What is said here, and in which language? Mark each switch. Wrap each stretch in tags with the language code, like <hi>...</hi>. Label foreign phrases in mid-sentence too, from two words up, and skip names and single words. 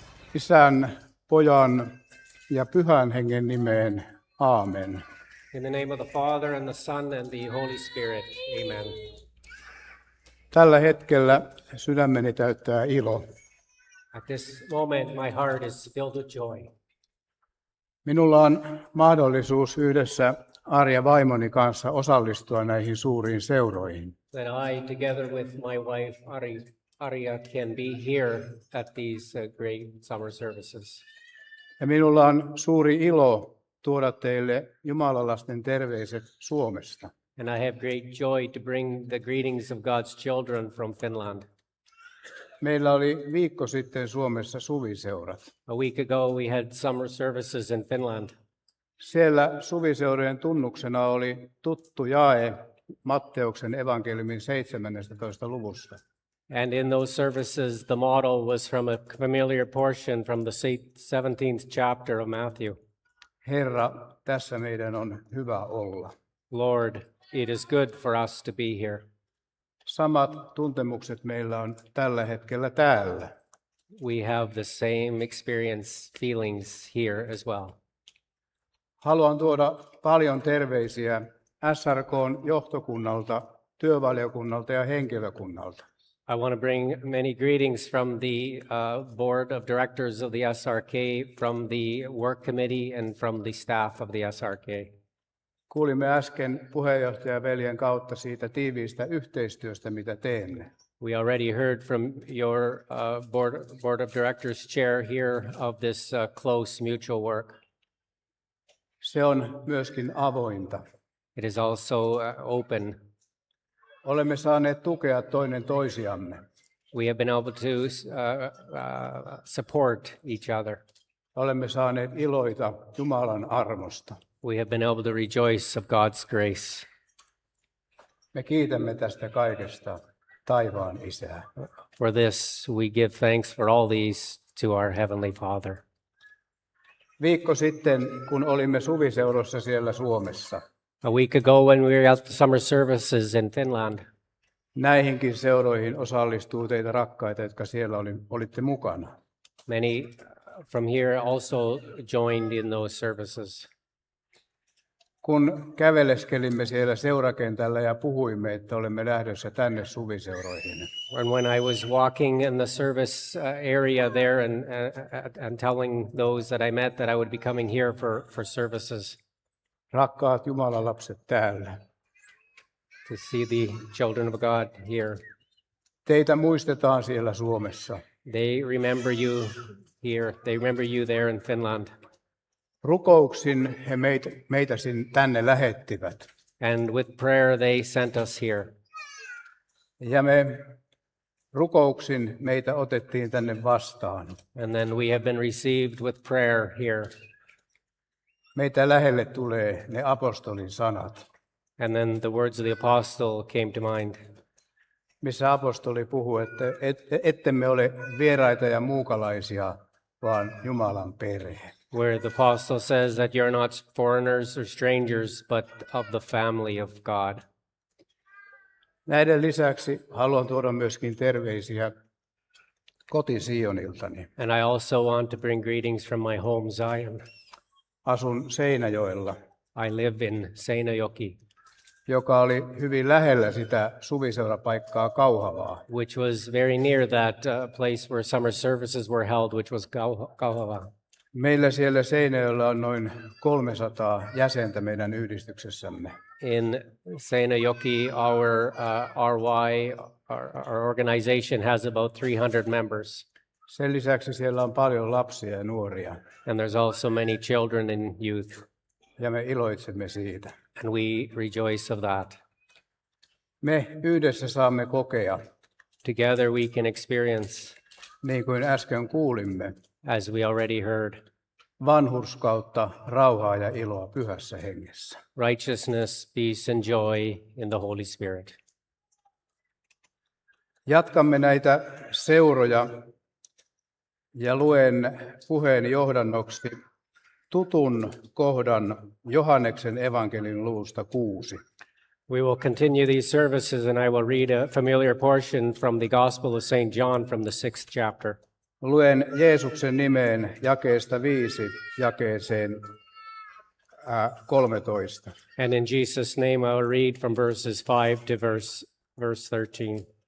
<fi>Isän, Pojan ja Pyhän Hengen nimeen. Aamen.</fi> <en>In the name of the Father, and the Son, and the Holy Spirit. Amen.</en> <fi>Tällä hetkellä sydämeni täyttää ilo.</fi> <en>At this moment, my heart is filled with joy.</en> <fi>Minulla on mahdollisuus yhdessä Arja vaimoni kanssa osallistua näihin suuriin seuroihin.</fi> <en>That I, together with my wife, Arya, can be here at these great summer services.</en> <fi>Ja minulla on suuri ilo tuoda teille jumalalasten terveiset Suomesta.</fi> <en>And I have great joy to bring the greetings of God's children from Finland.</en> <fi>Meillä oli viikko sitten Suomessa suviseurat.</fi> <en>A week ago, we had summer services in Finland.</en> <fi>Siellä suviseurojen tunnuksena oli tuttu jae Matteuksen evankeliumin 17. luvusta.</fi> <en>And in those services, the model was from a familiar portion from the 17th chapter of Matthew.</en> <fi>Herra, tässä meidän on hyvä olla.</fi> <en>Lord, it is good for us to be here.</en> <fi>Samat tuntemukset meillä on tällä hetkellä täällä.</fi> <en>We have the same experience, feelings here as well.</en> <fi>Haluan tuoda paljon terveisiä SRK:n johtokunnalta, työvaliokunnalta ja henkilökunnalta.</fi> <en>I want to bring many greetings from the board of directors of the SRK, from the work committee, and from the staff of the SRK.</en> <fi>Kuulimme äsken puheenjohtajaveljen kautta siitä tiiviistä yhteistyöstä, mitä teemme.</fi> <en>We already heard from your board of directors chair here of this close mutual work.</en> <fi>Se on myöskin avointa.</fi> <en>It is also open.</en> <fi>Olemme saaneet tukea toinen toisiamme.</fi> <en>We have been able to support each other.</en> <fi>Olemme saaneet iloita Jumalan armosta.</fi> <en>We have been able to rejoice of God's grace.</en> <fi>Me kiitämme tästä kaikesta taivaan Isää.</fi> <en>For this, we give thanks for all these to our Heavenly Father.</en> <fi>Viikko sitten, kun olimme suviseurossa siellä Suomessa,</fi> <en>A week ago, when we were at the summer services in Finland,</en> <fi>näihinkin seuroihin osallistuu teitä rakkaita, jotka siellä olitte mukana.</fi> <en>many from here also joined in those services.</en> <fi>Kun käveleskelimme siellä seurakentällä ja puhuimme, että olemme lähdössä tänne suviseuroihin,</fi> <en>And when I was walking in the service area there and telling those that I met that I would be coming here for services</en> <fi>rakkaat Jumalan lapset täällä,</fi> <en>to see the children of God here,</en> <fi>teitä muistetaan siellä Suomessa.</fi> <en>they remember you here. They remember you there in Finland.</en> <fi>Rukouksin he meitä tänne lähettivät.</fi> <en>And with prayer, they sent us here.</en> <fi>Ja me rukouksin meitä otettiin tänne vastaan.</fi> <en>And then we have been received with prayer here.</en> <fi>Meitä lähelle tulee ne apostolin sanat,</fi> <en>And then the words of the apostle came to mind,</en> <fi>missä apostoli puhuu, että ettemme ole vieraita ja muukalaisia, vaan Jumalan perhe.</fi> <en>where the apostle says that you're not foreigners or strangers, but of the family of God.</en> <fi>Näiden lisäksi haluan tuoda myöskin terveisiä koti-Sioniltani.</fi> <en>And I also want to bring greetings from my home, Zion.</en> <fi>Asun Seinäjoella,</fi> <en>I live in Seinäjoki,</en> <fi>joka oli hyvin lähellä sitä suviseurapaikkaa Kauhavaa.</fi> <en>which was very near that place where summer services were held, which was Kauhava.</en> <fi>Meillä siellä Seinäjoella on noin 300 jäsentä meidän yhdistyksessämme.</fi> <en>In Seinäjoki, our organization has about 300 members.</en> <fi>Sen lisäksi siellä on paljon lapsia ja nuoria,</fi> <en>And there's also many children and youth.</en> <fi>ja me iloitsemme siitä.</fi> <en>And we rejoice of that.</en> <fi>Me yhdessä saamme kokea,</fi> <en>Together we can experience,</en> <fi>niin kuin äsken kuulimme,</fi> <en>as we already heard,</en> <fi>vanhurskautta, rauhaa ja iloa pyhässä hengessä.</fi> <en>righteousness, peace, and joy in the Holy Spirit.</en> <fi>Jatkamme näitä seuroja ja luen puheen johdannoksi tutun kohdan Johanneksen evankeliumin luvusta 6.</fi> <en>We will continue these services, and I will read a familiar portion from the Gospel of St. John from the 6th chapter.</en> <fi>Luen Jeesuksen nimeen jakeesta 5 jakeeseen 13.</fi> <en>And in Jesus' name, I will read from verses 5 to verse 13.</en>